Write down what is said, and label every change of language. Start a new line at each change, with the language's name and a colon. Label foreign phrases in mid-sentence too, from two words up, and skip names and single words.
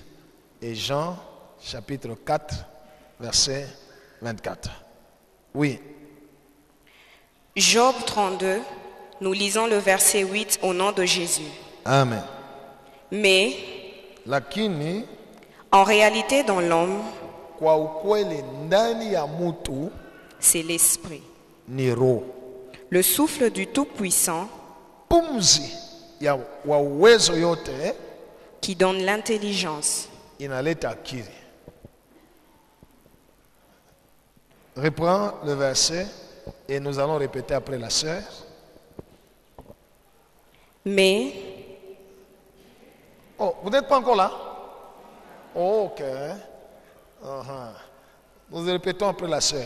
French: Et Jean, chapitre 4, verset 24. Oui. Job 32, nous lisons le verset 8 au nom de Jésus. Amen. Mais,
Swahili: Lakini,
French: en réalité dans l'homme,
Swahili: kwa ukweli ndani ya mutu
French: c'est l'esprit.
Swahili: ni roho.
French: Le souffle du Tout-Puissant
Swahili: Pumzi ya wa uwezo yote
French: qui donne l'intelligence.
Swahili: inaleta akili.
French: Reprends le verset et nous allons répéter après la sœur. Mais, Oh, vous n'êtes pas encore là? Oh, ok. Nous répétons après la sœur.